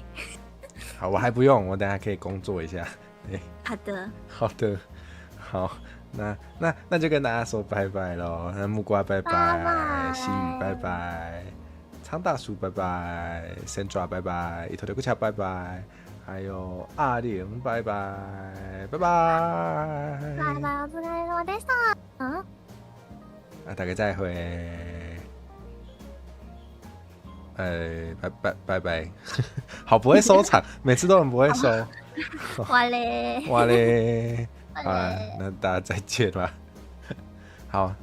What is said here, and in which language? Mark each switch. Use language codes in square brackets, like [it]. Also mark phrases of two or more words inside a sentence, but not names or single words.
[zh] 好，我还不用，我等下可以工作一下。对，好的，好，那就跟大家说拜拜喽。那木瓜拜拜，西雨拜拜，苍大叔拜拜 ，Sandra 拜拜，伊头的古桥拜拜，还有阿玲拜拜，拜拜，拜拜， [ja] お疲れ様でした。 [zh] 那大家再会。拜拜，好不会收场，每次都很不会收。哇嘞，哇嘞，好了，那大家再见吧。好。